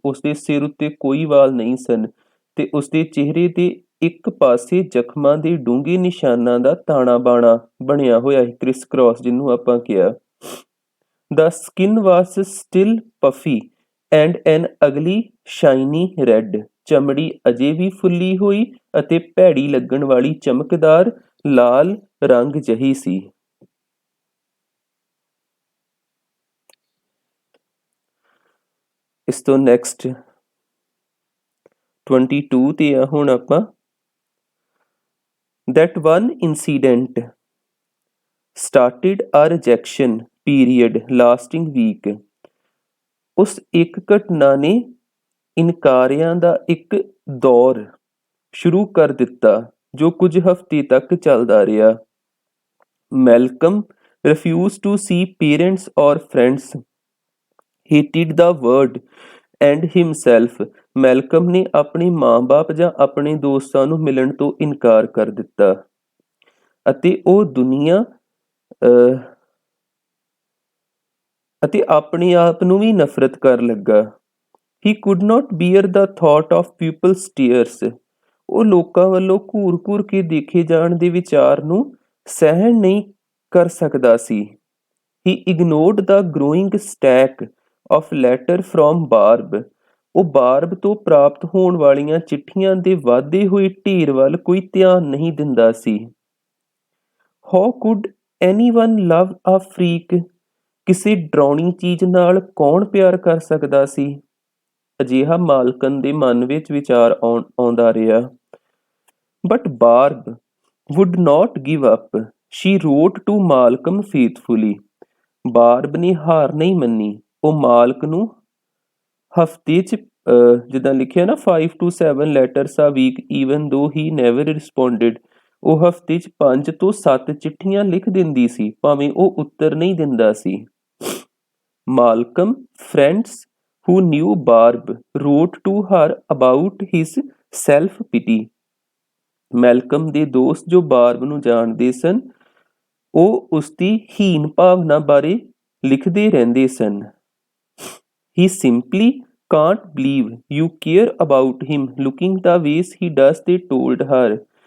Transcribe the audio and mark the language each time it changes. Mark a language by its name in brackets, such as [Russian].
[Punjabi] ਉਸਦੇ ਸਿਰ ਉੱਤੇ ਕੋਈ ਵਾਲ ਨਹੀਂ ਸਨ ਤੇ ਉਸਦੇ ਚਿਹਰੇ ਦੇ ਇੱਕ ਪਾਸੇ ਜ਼ਖਮਾਂ ਦੇ ਡੂੰਘੇ ਨਿਸ਼ਾਨਾਂ ਦਾ ਤਾਣਾ ਬਾਣਾ ਬਣਿਆ ਹੋਇਆ ਸੀ, ਕ੍ਰਿਸ ਕ੍ਰੋਸ ਜਿਹਨੂੰ ਆਪਾਂ ਕਿਹਾ। [English] The skin was still puffy and an ugly shiny red। [Punjabi] ਚਮੜੀ ਅਜੇ ਵੀ ਫੁੱਲੀ ਹੋਈ ਅਤੇ ਭੈੜੀ ਲੱਗਣ ਵਾਲੀ ਚਮਕਦਾਰ ਲਾਲ ਰੰਗ ਜਿਹੀ ਸੀ। ਇਸ ਤੋਂ ਨੈਕਸਟ 22 ਤੇ ਆ ਹੁਣ ਆਪਾਂ [English] That one incident started a rejection period lasting week. [Punjabi] ਉਸ ਇੱਕ ਘਟਨਾ ਨੇ ਇਨਕਾਰਿਆਂ ਦਾ ਇੱਕ ਦੌਰ ਸ਼ੁਰੂ ਕਰ ਦਿੱਤਾ ਜੋ ਕੁਝ ਹਫ਼ਤੇ ਤੱਕ ਚੱਲਦਾ ਰਿਹਾ। [English] Malcolm refused to see parents or friends, hated the word and himself। [Punjabi] Malcolm ਨੇ ਆਪਣੇ ਮਾਂ-ਬਾਪ ਜਾਂ ਆਪਣੇ ਦੋਸਤਾਂ ਨੂੰ ਮਿਲਣ ਤੋਂ ਇਨਕਾਰ ਕਰ ਦਿੱਤਾ ਅਤੇ ਉਹ ਦੁਨੀਆ ਅਤੇ ਆਪਣੇ ਆਪ ਨੂੰ ਵੀ ਨਫ਼ਰਤ ਕਰਨ ਲੱਗਾ। [English] He could not bear the thought of people's tears। [Punjabi] ਉਹ ਲੋਕਾਂ ਵੱਲੋਂ ਘੂਰ-ਘੂਰ ਕੇ ਦੇਖੇ ਜਾਣ ਦੇ ਵਿਚਾਰ ਨੂੰ ਸਹਿਣ ਨਹੀਂ ਕਰ ਸਕਦਾ ਸੀ। [English] He ignored the growing stack of letters from Barb। [Punjabi] ਉਹ ਬਾਰਬ ਤੋਂ ਪ੍ਰਾਪਤ ਹੋਣ ਵਾਲੀਆਂ ਚਿੱਠੀਆਂ ਦੇ ਵਧਦੇ ਹੋਏ ਢੇਰ ਵੱਲ ਕੋਈ ਧਿਆਨ ਨਹੀਂ ਦਿੰਦਾ ਸੀ। [English] How could anyone love a freak? [Punjabi] ਕਿਸੇ ਡਰਾਉਣੀ ਚੀਜ਼ ਨਾਲ ਕੌਣ ਪਿਆਰ ਕਰ ਸਕਦਾ ਸੀ? ਅਜਿਹਾ ਮਾਲਕਨ ਦੇ ਮਨ ਵਿੱਚ ਵਿਚਾਰ ਆਉਂਦਾ ਰਿਹਾ। [English] But Barb would not give up। She wrote to Malcolm faithfully। [Punjabi] ਬਾਰਬ ਨੇ ਹਾਰ ਨਹੀਂ ਮੰਨੀ। ਉਹ ਮਾਲਕ ਨੂੰ ਹਫ਼ਤੇ 'ਚ ਜਿੱਦਾਂ ਲਿਖਿਆ ਨਾ [English] 5 to 7 letters a week even though he never responded। [Punjabi] ਉਹ ਹਫ਼ਤੇ 'ਚ 5 ਤੋਂ 7 ਚਿੱਠੀਆਂ ਲਿਖ ਦਿੰਦੀ ਸੀ ਭਾਵੇਂ ਉਹ ਉੱਤਰ ਨਹੀਂ ਦਿੰਦਾ ਸੀ। [English] Malcolm friends who knew Barb wrote to her about his self-pity। [Punjabi] Malcolm ਦੇ ਦੋਸਤ ਜੋ ਬਾਰਬ ਨੂੰ ਜਾਣਦੇ ਸਨ ਉਹ ਉਸਦੀ ਹੀਨ ਭਾਵਨਾ ਬਾਰੇ ਲਿਖਦੇ ਰਹਿੰਦੇ ਸਨ। [English] He simply can't believe you care about him looking the ways he does, they told her।